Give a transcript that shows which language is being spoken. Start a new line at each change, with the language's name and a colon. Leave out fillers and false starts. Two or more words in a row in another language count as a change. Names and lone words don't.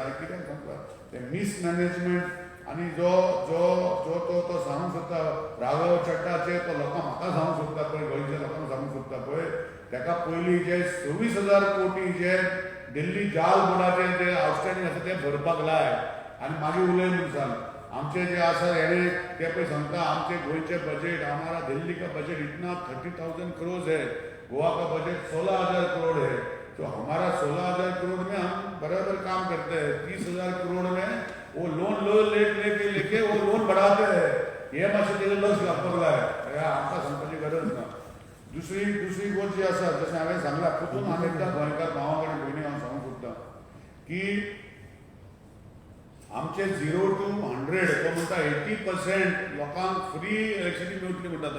Konkani: कित्याक सांगता ते मिसमॅनेजमेंट आनी जो जो जो तो तो सांगूंक सोदता राघव चड्डाचे तो लोकांक म्हाका सांगूंक सोदता पळय, गोंयच्या लोकांक सांगूंक सोदता पळय, ताका पयलीं जे 26,000 कोटी जे दिल्ली जाल बोर्डाचे जे आउटस्टँडींग आसा ते भरपाक लाय आनी मागीर उलय म्हणून सांग. आमचे जे आसा हेणे ते पळय सांगता आमचे गोंयचे बजेट,
Hindi: हमारा दिल्ली का बजेट इतना 30,000 crores है, गोवा का बजेट 16,000 करोड़ है. तो हमारा 16,000 करोड़ में हम बराबर काम करते हैं. 30,000 करोड़ में वो लोन लेके वो लोन बढ़ाते हैं.
Konkani: हे मातशें तेजेर लक्ष घालपाक जाय. आमकां सांगपाची गरज ना. दुसरी गोष्ट जी आसा जशें हांवें सांगलां परतून आनी एकदां गोंयकार भावां कडेन भयणी हांव सांगूंक सोदतां की आमचे 0 to 100 तो म्हणटा 80% लोकांक
English: free electricity
Konkani: मेळटली म्हणटा.